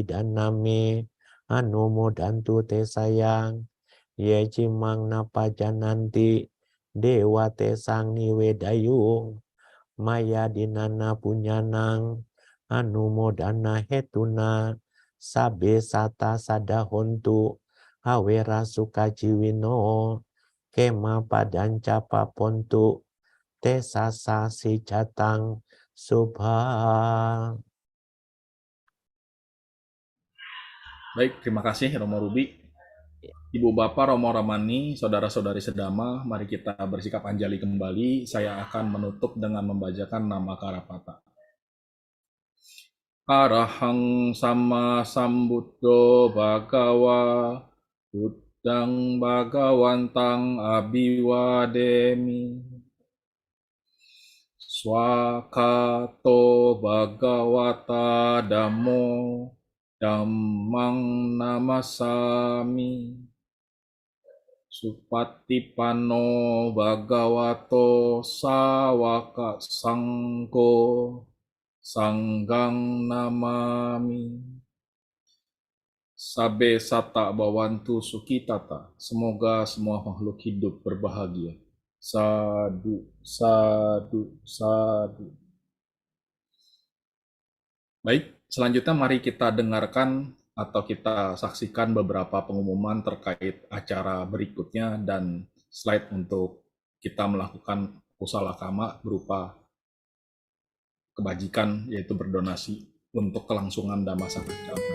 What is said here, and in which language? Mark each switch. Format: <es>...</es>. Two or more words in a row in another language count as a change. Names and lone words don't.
<pi>daname anumo dantu te sayang ye cimang napa jananti dewa te sang niwe dayung maya dinana punyanang anumo dana hetuna sabe sata sadahontu awera sukajiwino kema padanca papontu te sasa si catang subha.</pi> <id>Baik, terima kasih Romo Ruby. Ibu Bapak, Romo Ramani, saudara-saudari sedama, mari kita bersikap anjali kembali. Saya akan menutup dengan membacakan nama Karapata.</id> <pi>Arahang sama sambuddho bhagawa buddhang bhagawantang abiwademi swakato bhagawata dhammo dhammang namasami supatipano bhagavato sawaka sangko sanggang namami. Sabe sata bawantu sukitata.</pi> <id>Semoga semua makhluk hidup berbahagia.</id> <pi>Sadu, sadu, sadu.</pi> <id>Baik, selanjutnya mari kita dengarkan atau kita saksikan beberapa pengumuman terkait acara berikutnya dan slide untuk kita melakukan</id> <pi>kusala kama</pi> <id>berupa kebajikan, yaitu berdonasi untuk kelangsungan Dhamma Sakti.</id>